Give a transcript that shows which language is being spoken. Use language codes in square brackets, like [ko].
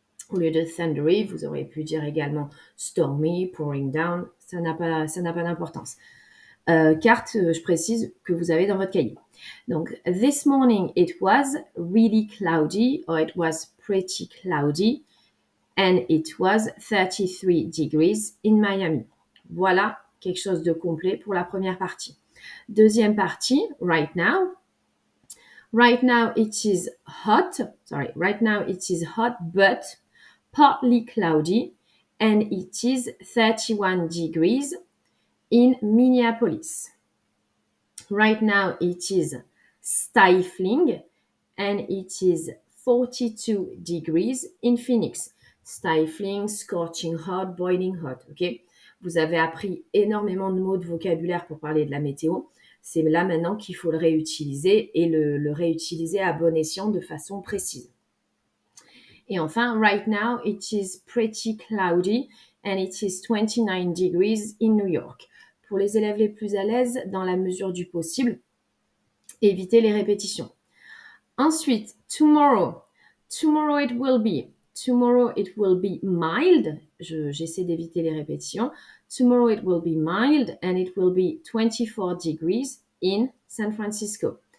[fr] Au lieu de thundery, vous auriez pu dire également stormy, pouring down, ça n'a pas d'importance. Carte, je précise, que vous avez dans votre cahier. [en] Donc, this morning it was really cloudy or it was pretty cloudy and it was 33 degrees in Miami. [fr] Voilà quelque chose de complet pour la première partie. Deuxième partie, [en] right now. Right now it is hot. Sorry, right now it is hot, but partly cloudy, and it is 31 degrees in Minneapolis. Right now it is stifling, and it is 42 degrees in Phoenix. Stifling, scorching hot, boiling hot, ok? [fr] Vous avez appris énormément de mots de vocabulaire pour parler de la météo. C'est là maintenant qu'il faut le réutiliser et le réutiliser à bon escient de façon précise. Et enfin, [en] right now it is pretty cloudy and it is 29 degrees in New York. [fr] Pour les élèves les plus à l'aise, dans la mesure du possible, évitez les répétitions. Ensuite, [en] tomorrow. Tomorrow it will be mild. [fr] J'essaie d'éviter les répétitions. [en] Tomorrow it will be mild and it will be 24 degrees in San Francisco.